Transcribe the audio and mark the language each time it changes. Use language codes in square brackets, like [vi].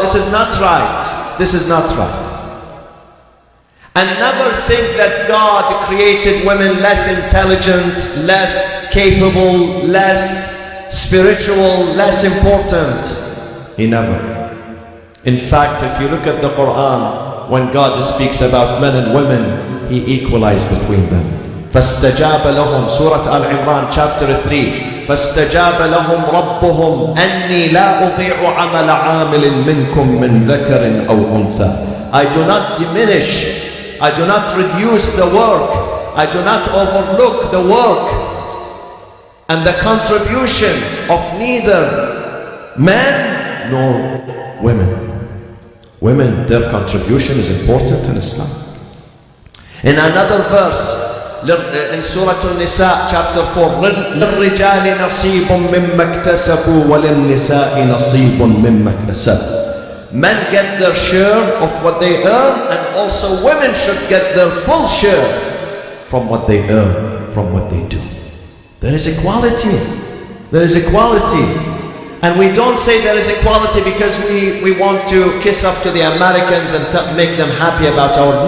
[en] This is not right. This is not right. And never think that God created women less intelligent, less capable, less spiritual, less important. He never. In fact, if you look at the Quran, when God speaks about men and women, He equalized between them. [ar] فَاسْتَجَابَ لَهُمْ Surah Al-Imran [en] chapter 3 [ar] فَاسْتَجَابَ لَهُمْ رَبُّهُمْ أَنِّي لَا أُضِيعُ عَمَلَ عَامِلٍ مِّنْكُمْ مِّنْ ذَكَرٍ أَوْ أُنْثَى. [en] I do not diminish, I do not reduce the work, I do not overlook the work and the contribution of neither men nor women. Women, their contribution is important in Islam. In another verse, in Surah An-Nisa chapter 4, [ar] لِلرِّجَالِ نَصِيبٌ مِّمَّا اكْتَسَبُوا وَلِلنِّسَاءِ نَصِيبٌ مِّمَّا اكْتَسَبُوا. [en] Men get their share of what they earn, and also women should get their full share from what they earn, from what they do. There is equality. There is equality. And we don't say there is equality because we want to kiss up to the Americans and make them happy about our...